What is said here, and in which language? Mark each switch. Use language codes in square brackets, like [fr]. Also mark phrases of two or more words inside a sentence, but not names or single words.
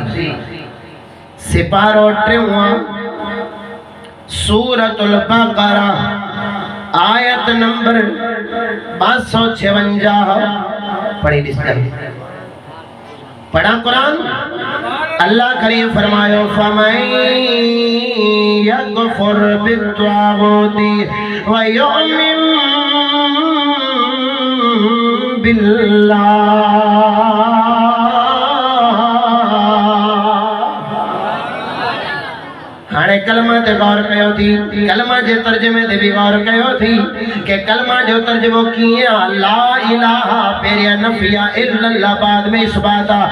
[sd] सिपारो टियों सूरतुल बक़रा आयत नंबर 556 पढ़ी ॾिसो। पढ़ा कुरान। अल्लाह करीम फरमायो [ar] فمن يكفر بالطاغوت و يؤمن بالله. [sd] हाणे कलमा ते गौर कयो थी, कलमा जे तर्जुमे ते भी गौर कयो थी के कलमा जो तर्जुमो कीअं आ। [ar] لا إله [sd] पहिरियां नफिया इल्लल्लाह बाद में इसबात आ।